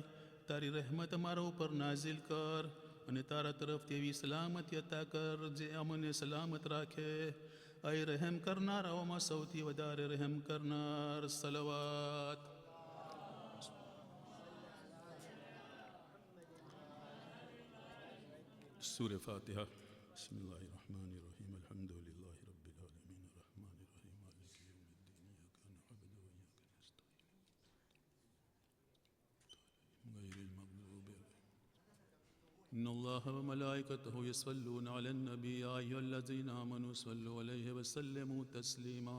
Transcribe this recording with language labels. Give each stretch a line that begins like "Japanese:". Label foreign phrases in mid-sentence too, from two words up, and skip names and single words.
Gujarati: તારી રહેમત અમારા ઉપર નાઝિલ કર અને તારા તરફથી એવી સલામતી અતા કર જે અમને સલામત રાખે. અય રહેમ કરનારાઓમાં સૌથી વધારે રહેમ કરનાર. સલવાત. સૂરે ફાતિહા.
Arabic: بسم الله الرحمن الرحيم الحمد لله رب العالمين الرحمن الرحيم مالك يوم الدين إياك نعبد وإياك نستعين غير المغضوب عليهم. إن الله وملائكته يصلون على النبي يا أيها الذين آمنوا صلوا عليه وسلموا تسليما.